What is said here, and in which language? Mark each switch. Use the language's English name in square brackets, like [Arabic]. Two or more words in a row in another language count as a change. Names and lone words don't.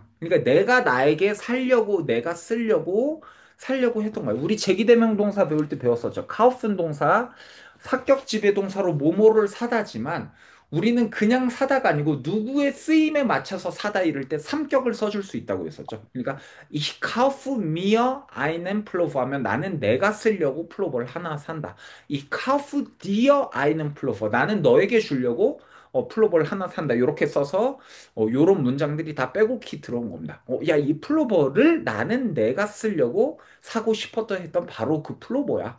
[Korean] 그러니까 내가 나에게 살려고 내가 살려고 했던 거야. 우리 제기대명 동사 배울 때 배웠었죠. 카우픈 동사 사격 지배 동사로 뭐뭐를 사다지만 우리는 그냥 사다가 아니고 누구의 쓰임에 맞춰서 사다 이럴 때 삼격을 써줄 수 있다고 했었죠. 그러니까 [German] ich kaufe mir einen Pullover [Korean] 하면 나는 내가 쓰려고 플로버를 하나 산다. 이 카우프 디어 아이는 플로버 나는 너에게 주려고 플로버를 하나 산다 이렇게 써서 요런 문장들이 다 빼곡히 들어온 겁니다. 야, 이 플로버를 나는 내가 쓰려고 사고 싶었던 했던 바로 그 플로버야.